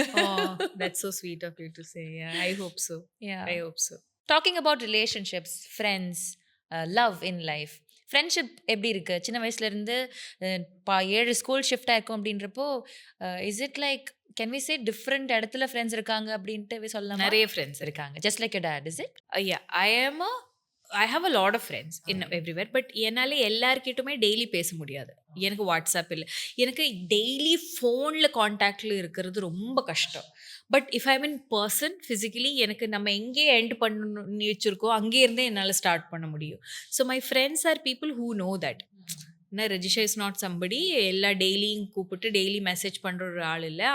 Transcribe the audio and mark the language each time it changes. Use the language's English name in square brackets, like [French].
[English] Oh, that's so sweet of you to say. Yeah, I hope so. Yeah. I hope so. Talking about relationships, friends, love in life. [Tamil] Friendship எப்படி இருக்குது? சின்ன வயசுலேருந்து 7 school shift ஆயிருக்கும் அப்படின்றப்போ [English] is it like can we say different [Tamil] இடத்துல friends இருக்காங்க அப்படின்ட்டு சொல்லலாம்? நிறைய ஃப்ரெண்ட்ஸ் [English] இருக்காங்க, just like your dad. Is it? Yeah, I have a lot of friends in everywhere. [Tamil] But என்னால் எல்லார்கிட்டுமே டெய்லி பேச முடியாது. எனக்கு வாட்ஸ்அப் இல்லை, எனக்கு டெய்லி ஃபோனில் காண்டாக்டில் இருக்கிறது ரொம்ப கஷ்டம். [English] but if I mean person physically [Tamil] எனக்கு நம்ம எங்கே எண்ட் பண்ணி வச்சுருக்கோம் அங்கே இருந்தே என்னால் ஸ்டார்ட் பண்ண முடியும். [English] So my friends are people who know that. ஏன்னா Rajisha is not somebody [Tamil] எல்லா டெய்லியும் கூப்பிட்டு டெய்லி மெசேஜ் பண்ணுற ஒரு ஆள் இல்லை.